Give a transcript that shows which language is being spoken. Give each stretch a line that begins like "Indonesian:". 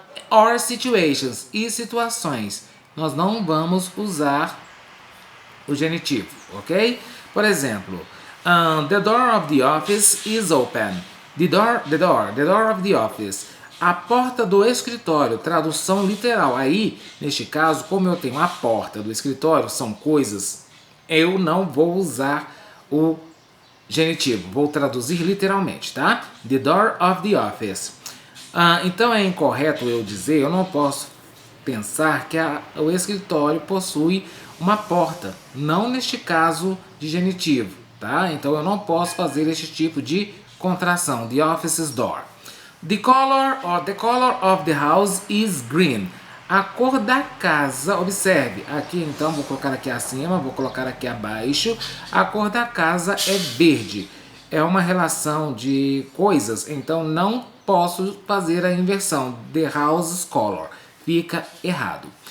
English: Or situations,
Portuguese: e situações, nós não vamos usar o genitivo, ok? Por exemplo,
English: the door of the office is open. The door of the office.
Portuguese: A porta do escritório, tradução literal. Aí, neste caso, como eu tenho a porta do escritório, são coisas, eu não vou usar o genitivo, vou traduzir literalmente, tá?
English: The door of the office.
Portuguese: Então é incorreto eu dizer, eu não posso pensar que o escritório possui uma porta, não neste caso de genitivo, tá? Então eu não posso fazer este tipo de contração,
English: the office's door. The color of the house is green.
Portuguese: A cor da casa, observe, aqui então vou colocar aqui acima, vou colocar aqui abaixo, a cor da casa é verde. É uma relação de coisas, então não posso fazer a inversão,
English: the house's color,
Portuguese: fica errado.